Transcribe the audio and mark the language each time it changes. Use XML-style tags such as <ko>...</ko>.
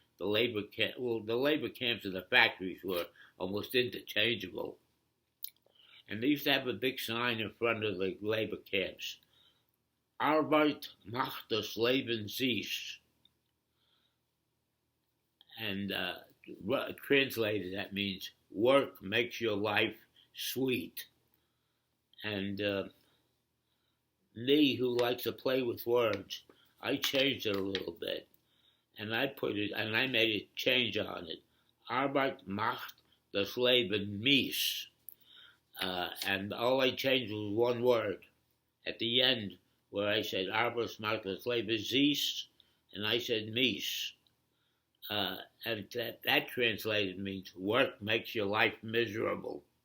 <en>The labor camps and the factories were almost interchangeable, and they used to have a big sign in front of the labor camps.</en> <de>Arbeit macht das Leben süß.</de> <en>And translated, that means work makes your life sweet. And me, who likes to play with words, I changed it a little bit, and I made a change on it.</en> <de>Arbeit macht das Leben mies.</de> <en>And all I changed was one word at the end, where I said</en> <de>Arbeit macht das Leben süß,</de> <en>and I said mies. And that translated means work makes your life miserable.</en>